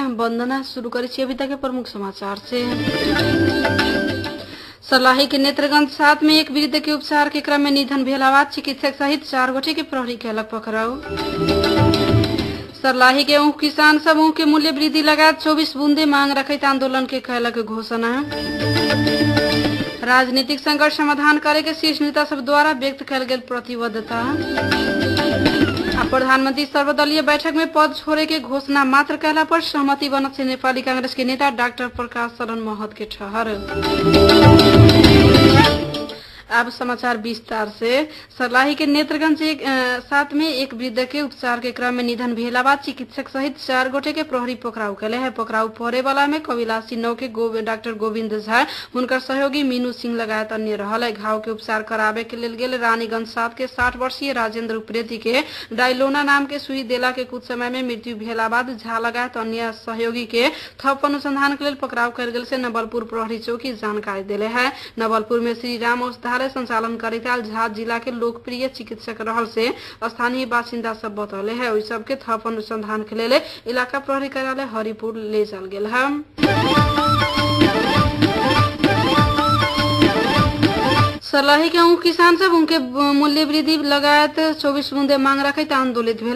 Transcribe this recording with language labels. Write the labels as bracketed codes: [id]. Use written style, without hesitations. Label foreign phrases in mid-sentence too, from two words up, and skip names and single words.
[mai] हम वंदना शुरू करें अभी तक के प्रमुख समाचार से। सर्लाही के नेत्रगंज 7 में एक वृद्ध के उपचार के क्रम में निधन भेलावाद चिकित्सक सहित 4 गोटे के प्रहरी कैलक पकड़ाऊ। सर्लाही के ऊख किसान सब ऊख के मूल्य वृद्धि लगायत 24 बूंदे मांग रखित आंदोलन के कैलक घोषणा। राजनीतिक संकट समाधान करे के शीर्ष नेता सब द्वारा व्यक्त कल गेल प्रतिबद्धता। प्रधानमंत्री सर्वदलीय बैठक में पद छोड़े के घोषणा मात्र कहला पर सहमति बनत से नेपाली कांग्रेस के नेता डॉक्टर प्रकाश शरण महत के ठहर। अब समाचार विस्तार से। सर्लाही के नेत्रगंज 7 में एक वृद्ध के उपचार के क्रम में निधन भेला बाद चिकित्सक सहित 4 गोटे के प्रहरी पकड़ाऊ कैले है। पकड़ाऊ पड़े वाला में कविलासी 9 के डॉक्टर गोविंद झा, उनकर सहयोगी मीनू सिंह लगायत अन्य रहल है। घाव के उपचार करावे के लेल गेल रानीगंज 7 के 60 वर्षीय राजेंद्र उप्रेती के डायलोना नाम के सुई देला के कुछ समय में मृत्यु भेला बाद झा लगायत अन्य सहयोगी के थप अनुसंधान के लेल पकड़ाऊ कयल गेल से नवलपुर प्रहरी चौकी जानकारी दिले है। नवलपुर में श्री राम औषधालय संचालन करिताल झा जिला के लोकप्रिय चिकित्सक रहल से स्थानीय बासिंदा सब बतौले है। ओहि सब के थप अनुसंधान के लिए इलाका प्रहरी कार्यालय हरिपुर ले जाल गेल है। सर्लाही के ऊख किसान सब उनके मूल्य वृद्धि लगायत 24 बूंदे मांग रखित आंदोलित भेले।